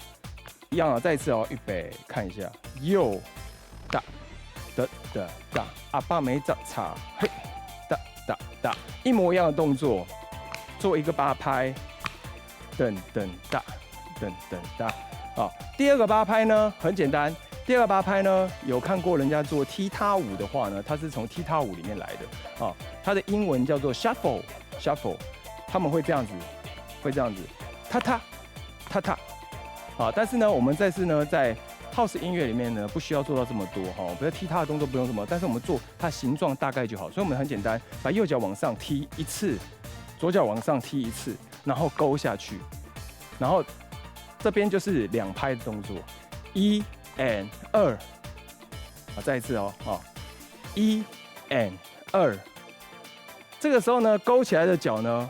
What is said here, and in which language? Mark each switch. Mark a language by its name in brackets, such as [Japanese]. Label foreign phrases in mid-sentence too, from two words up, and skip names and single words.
[Chinese] 一樣啊，再一次哦，預備看一下，右打的打，阿爸沒找叉，嘿，打，一模一樣的動作，做一個8拍，噔打，好，第二個8拍呢很簡單，第二個8拍呢有看過人家做踢踏舞的話呢，它是從踢踏舞裡面來的，啊，它的英文叫做 shuffle， 他們會這樣子，踏。好，但是呢，我们这次呢，在 house 音乐里面呢，不需要做到这么多哈，不要踢踏的动作不用这么，但是我们做它形状大概就好，所以我们很简单，把右脚往上踢一次，左脚往上踢一次，然后勾下去，然后这边就是2拍的动作，1 and 2，好，再一次哦，好，1 and 2，这个时候呢，勾起来的脚呢。